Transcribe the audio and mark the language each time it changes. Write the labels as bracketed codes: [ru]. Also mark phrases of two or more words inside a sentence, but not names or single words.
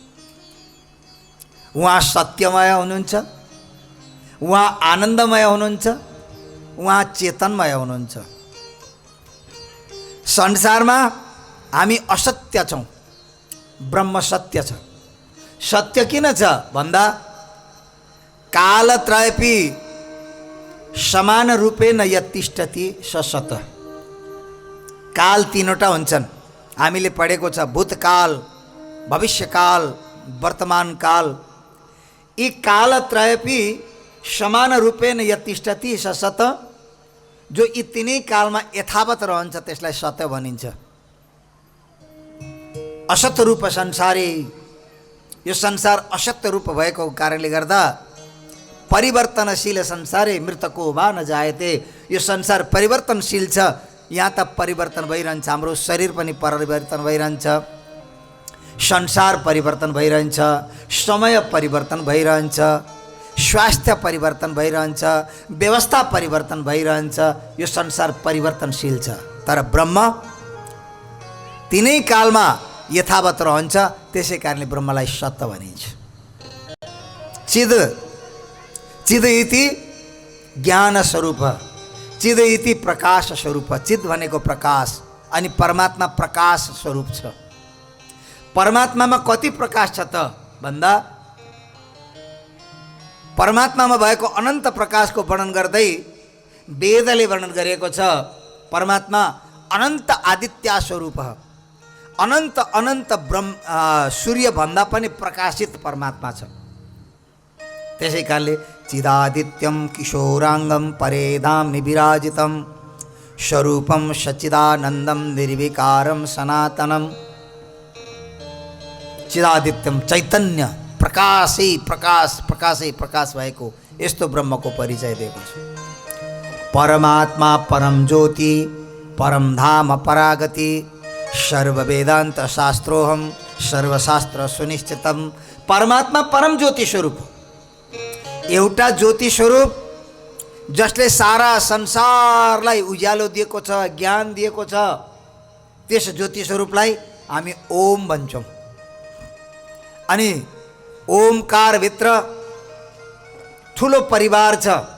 [ne] उहाँ सत्यमय हुनुहुन्छ, उहाँ आनन्दमय हुनुहुन्छ, उहाँ चेतनमय हुनुहुन्छ। संसारमा हामी असत्य छौँ, ब्रह्म सत्य छ। सत्य किन छ भन्दा [sa] कालत्रयपि समान रूपेण यतिष्ठति स सत। [ne] काल तीनवटा हुन्छन्, हामीले पढेको छ, भूतकाल, भविष्यकाल, वर्तमान काल। [sa] यी कालत्रयपि समान रूपेण यतिष्ठति स सत। [ne] जो यी तिनै कालमा यथावत रहन्छ त्यसलाई सत्य भनिन्छ। [sa] असत रूप संसारी, [ne] यो संसार असत्य रूप भएको कारणले गर्दा [sa] परिवर्तनशील संसारे मृतको वा न जायते। [ne] यो संसार परिवर्तनशील छ, यहाँ त परिवर्तन भइरहन्छ। हाम्रो शरीर पनि परिवर्तन भइरहन्छ, संसार परिवर्तन भइरहन्छ, समय परिवर्तन भइरहन्छ, स्वास्थ्य परिवर्तन भइरहन्छ, व्यवस्था परिवर्तन भइरहन्छ। यो संसार परिवर्तनशील छ, तर ब्रह्म तिनै कालमा यथावत रहन्छ। त्यसै कारणले ब्रह्मलाई सत्य भनिन्छ। [sa] चिद, चिद इति ज्ञान स्वरूप, चिद इति प्रकाश स्वरूप, [ne] चिद भनेको प्रकाश अनि परमात्मा प्रकाश स्वरूप छ। परमात्मामा कति प्रकाश छ त भन्दा परमात्मामा भएको अनन्त प्रकाशको वर्णन गर्दै वेदले वर्णन गरेको छ। परमात्मा अनन्त आदित्य स्वरूप, अनन्त अनन्त सूर्य भन्दा पनि प्रकाशित परमात्मा छ। त्यसै कारणले [sa] चिदादित्यम किशोराङ्गम परेधाम विराजितम स्वरूपम सच्चिदानन्दम निर्विकारम सनातनम। [ne] चिदादित्यम चैतन्य प्रकाशै प्रकाश, प्रकाशै प्रकाश भएको यस्तो ब्रह्मको परिचय दिएको छ। [sa] परमात्मा परम ज्योति, परम धाम परागति, सर्व वेदांत शास्त्रोहम सर्वशास्त्र सुनिश्चितम। [ne] परमात्मा परम ज्योति स्वरूप, एउटा ज्योति स्वरूप जसले सारा संसारलाई उज्यालो दिएको छ, ज्ञान दिएको छ। त्यस ज्योति स्वरूपलाई हामी ओम भन्छौँ। अनि ओमकार भित्र ठुलो परिवार छ।